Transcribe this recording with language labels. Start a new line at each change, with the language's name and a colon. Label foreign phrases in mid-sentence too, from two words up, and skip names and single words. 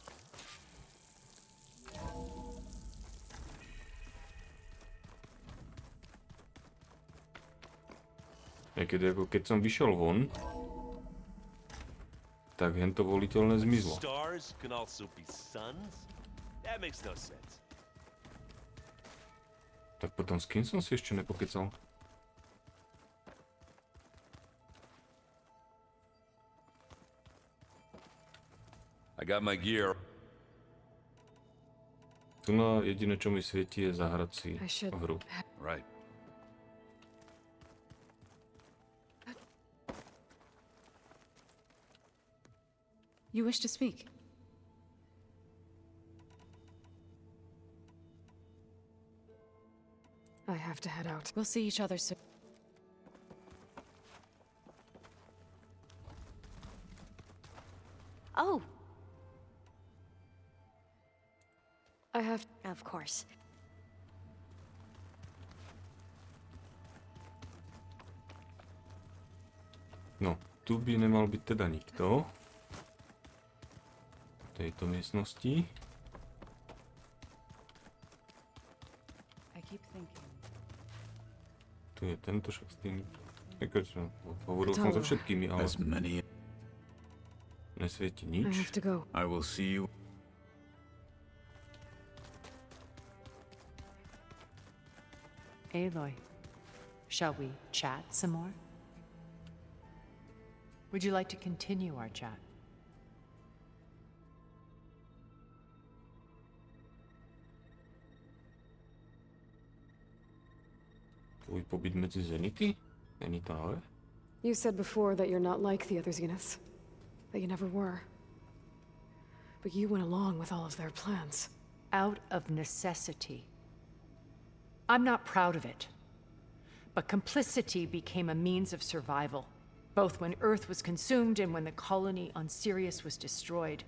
Slovak: Keď som vyšiel von, tak hento voliteľné zmizlo. Tak potom s kým som si ešte nepokecal?
English: I got my gear.
Slovak: Tu na jediné, čo mi svieti, je zahrať si hru.
English: Right. You wish to speak? I have to head out. We'll see each other soon. Oh. I have... Of course.
Slovak: No, tu by nemal byť teda nikto. V tejto miestnosti. Tu je tento, však s tým... Hovoril som so všetkými, ale... Nesvieti nič.
English: I will see you. Aloy, shall we chat some more? Would you like to continue our chat?
Slovak: Tvoj pobyt medzi Zenity? Zenitále?
English: You said before that you're not like the other Zeniths. That you never were. But you went along with all of their plans. Out of necessity. I'm not proud of it. But complicity became a means of survival, both when Earth was consumed and when the colony on Sirius was destroyed.